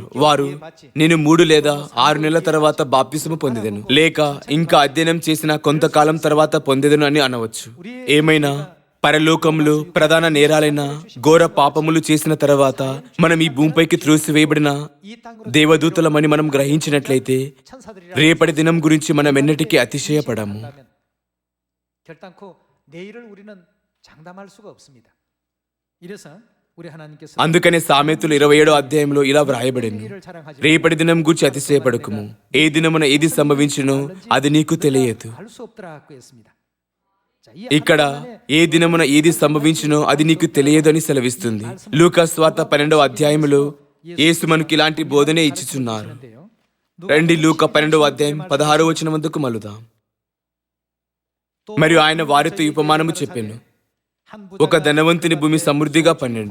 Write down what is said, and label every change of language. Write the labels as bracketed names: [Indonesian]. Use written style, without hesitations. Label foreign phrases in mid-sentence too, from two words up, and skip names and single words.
[Telugu] వారు నేను 3 లేదా 6 నెలల తర్వాత బాప్తిసము పొందెదను, లేక ఇంకా అధ్యయనం చేసిన కొంతకాలం తర్వాత పొందెదను అని అనవచ్చు. ఏమైనా పరలోకంలో ప్రధాన నేరాలైన ఘోర పాపములు చేసిన తర్వాత మనం ఈ భూమిపైకి త్రోసివేయబడిన దేవదూతలమని మనం గ్రహించినట్లయితే రేపటి దినం గురించి మనం ఎన్నటికీ అతిశయపడము. [Korean] 결단코 내일을 우리는 장담할 수가 없습니다. 이래서 우리 하나님께서 [Telugu] అందుకనే సామెతలు 27వ అధ్యాయంలో ఇలా వ్రాయబడింది, రేపటి దినం గురించి అతిశయపడకుము, ఏ దినమున ఏది సంభవించునో అది నీకు తెలియదు. [Korean] 알 수 없더라고 했습니다. 자, 이 [Telugu] ఇక్కడ ఏ దినమున ఏది సంభవించునో అది నీకు తెలియదు అని సెలవిస్తుంది. లూకా స్వార్త 12వ అధ్యాయంలో యేసు మనకి ఇలాంటి బోధనే ఇచ్చుచున్నారు. రండి లూకా 12వ అధ్యాయం 16వ వచనం వద్దకు మలుదాం. మరియు ఆయన వారితో ఈ ఉపమానము చెప్పాను, ఒక ధనవంతుని భూమి సమృద్ధిగా పండెను.